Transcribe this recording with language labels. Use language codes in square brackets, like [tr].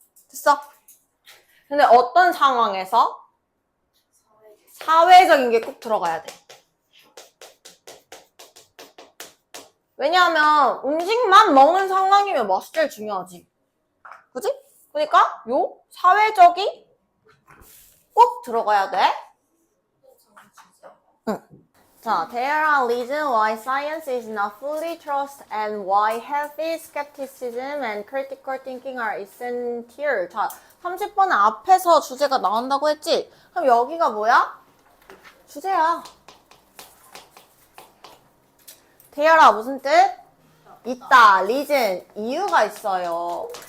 [ko] 됐어? 근데 어떤 상황에서? 사회적인 게 꼭 들어가야 돼. 왜냐하면 음식만 먹는 상황이면 맛이 제일 중요하지. 그지? 그러니까 요 사회적이 꼭 들어가야 돼. 응. [en] 자, there are reasons why science is not fully trusted and why healthy skepticism and critical thinking are essential. [ko] 자, 30번은 앞에서 주제가 나온다고 했지? 그럼 여기가 뭐야? 주제야. there가 무슨 뜻? 있다. reason. 이유가 있어요.